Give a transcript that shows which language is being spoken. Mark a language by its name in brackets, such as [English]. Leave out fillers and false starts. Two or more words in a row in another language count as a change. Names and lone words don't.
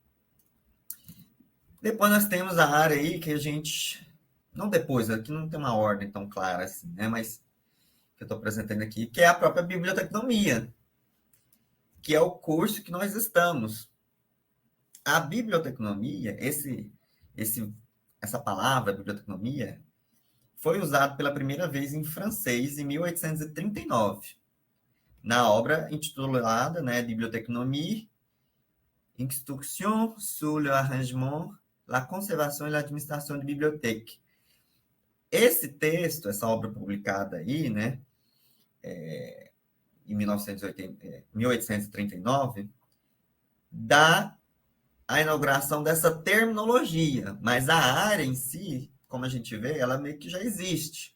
[Portuguese] Depois nós temos a área aí que a gente, não depois, aqui não tem uma ordem tão clara assim, né, mas que eu estou apresentando aqui, que é a própria biblioteconomia, que é o curso que nós estamos. A biblioteconomia, essa palavra, biblioteconomia, foi usado pela primeira vez em francês em 1839, na obra intitulada, né, [French] Biblioteconomie, Instruction sur le arrangement, la conservation et l'administration de bibliothèque. [Portuguese] Esse texto, essa obra publicada aí, né, em 1839, dá a inauguração dessa terminologia, mas a área em si, como a gente vê, ela meio que já existe.